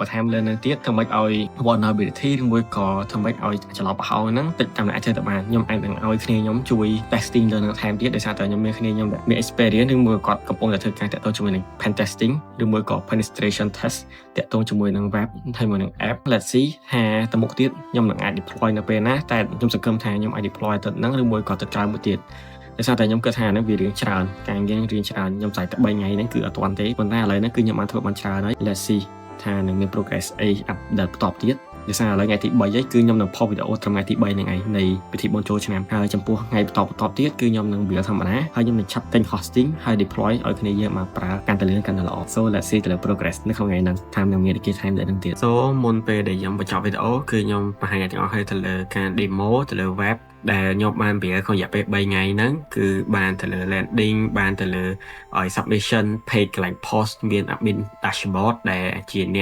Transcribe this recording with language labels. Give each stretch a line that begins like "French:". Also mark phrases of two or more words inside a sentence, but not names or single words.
Khmer: បន្ថែមលើនឹងទៀតធ្វើម៉េចឲ្យ vulnerability ឬមួយក៏ធ្វើម៉េចឲ្យចន្លោះប្រហោងហ្នឹងតិចតាមអាចធ្វើទៅបានខ្ញុំអាចនឹងឲ្យគ្នាខ្ញុំជួយ testing លើនឹងថែមទៀតដោយសារតែខ្ញុំមានគ្នាខ្ញុំមាន experience ឬមួយគាត់កំពុងតែធ្វើការតាក់ទងជាមួយនឹង
English: pen testing
Khmer: ឬមួយក៏
English: penetration test
Khmer: តាក់ទងជាមួយនឹង web ហើយជាមួយនឹង app
English: let's see
Khmer: ថាទៅមុខទៀតខ្ញុំនឹងអាច deploy នៅពេលណាតែខ្ញុំសង្ឃឹមថាខ្ញុំអាច deploy ទៅហ្នឹងឬ មួយក៏ទៅក្រៅមួយទៀតដោយសារតែខ្ញុំគិតថាហ្នឹងវារៀងច្រើនការងាររៀងច្រើនខ្ញុំតែ3ថ្ងៃហ្នឹងគឺអត់ទាន់ទេប៉ុន្តែឥឡូវហ្នឹងគឺខ្ញុំបានធ្វើបានច្រើនហើយ
English: let's see
Khmer: ថានឹងមាន progress អី update បន្តទៀតដោយសារឥឡូវថ្ងៃទី3ហើយគឺខ្ញុំនឹងផុសវីដេអូត្រឹមថ្ងៃទី3ហ្នឹងឯងនៃពិធីបុណ្យចូលឆ្នាំហើយចំពោះថ្ងៃបន្ត ទៀតគឺខ្ញុំនឹង build ធម្មតាហើយខ្ញុំនឹងឆាប់ទិញ hosting ហើយ deploy ឲ្យគ្នាយើងមកប្រើកាន់តែលឿនកាន់តែល្អ
English: so let's see
Khmer: ទៅលើ progress នៅក្នុងថ្ងៃហ្នឹងតាមនឹងមានគេ time ដែរហ្នឹងទៀត so មុនពេលដែលខ្ញុំបញ្ចប់វីដេអូគឺខ្ញុំបង្ហា ញទាំងអស់ឲ្យទៅលើការ demo ទៅលើ web ដែលខ្ញុំបានរៀនក្នុងរយៈពេល3ថ្ងៃហ្នឹងគឺបានទៅលើ landing បានទៅលើឲ្យ
English: submission page
Khmer: កន្លែង post មាន
English: admin dashboard
Khmer: ដែលជាអ្នក